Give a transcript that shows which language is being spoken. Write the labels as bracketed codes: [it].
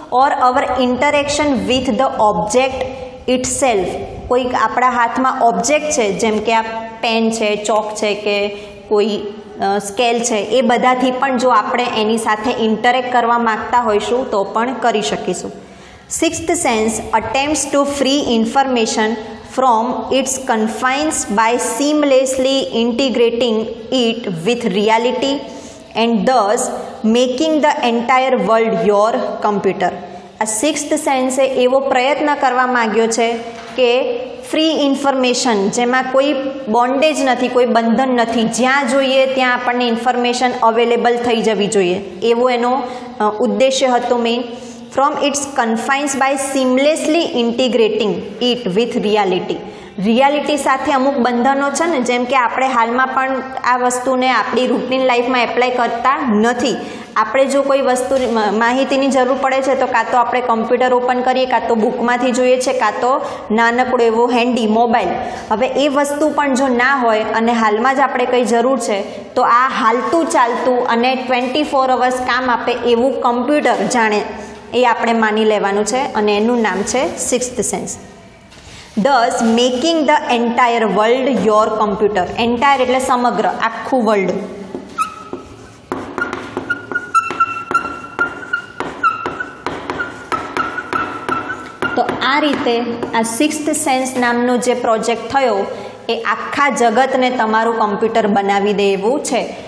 [en] Or our interaction with the object itself. [gu] કોઈક આપણા હાથમાં ઓબ્જેક્ટ છે જેમ કે આ પેન છે, ચોક છે કે કોઈ સ્કેલ છે, એ બધાથી પણ જો આપણે એની સાથે ઇન્ટરેક્ટ કરવા માગતા હોઈશું તો પણ કરી શકીશું. [en] Sixth sense attempts to free information from its confines by seamlessly integrating it with reality and thus making the entire world your computer. [gu] આ સિક્સ્થ સેન્સે એવો પ્રયત્ન કરવા માંગ્યો છે કે ફ્રી ઇન્ફોર્મેશન, જેમાં કોઈ બોન્ડેજ નથી, કોઈ બંધન નથી, જ્યાં જોઈએ ત્યાં આપણને ઇન્ફોર્મેશન અવેલેબલ થઈ જવી જોઈએ, એવો એનો ઉદ્દેશ્ય હતો main. [en] From its confines by seamlessly integrating it with reality. [gu] Reality સાથે અમુક બંધનો છે ને, જેમ કે આપણે હાલમાં પણ આ વસ્તુને આપણી રૂટીન લાઈફમાં એપ્લાય કરતા નથી. આપણે જો કોઈ વસ્તુ માહિતીની જરૂર પડે છે તો કાં તો આપણે કમ્પ્યુટર ઓપન કરીએ, કાં તો બુકમાંથી જોઈએ છે, કાં તો નાનકડો એવો હેન્ડી મોબાઈલ. હવે એ વસ્તુ પણ જો ના હોય અને હાલમાં જ આપણે કંઈ જરૂર છે તો આ હાલતું ચાલતું અને 24 અવર્સ કામ આપે એવું કમ્પ્યુટર જાણે એ આપણે માની લેવાનું છે અને એનું નામ છે sixth sense. [en] thus making the entire world your computer. [gu] entire એટલે સમગ્ર, આખું વર્લ્ડ. તો આ રીતે આ સિક્સ્થ સેન્સ નામનો જે પ્રોજેક્ટ થયો એ આખા જગતને તમારું કમ્પ્યુટર બનાવી દે એવું છે.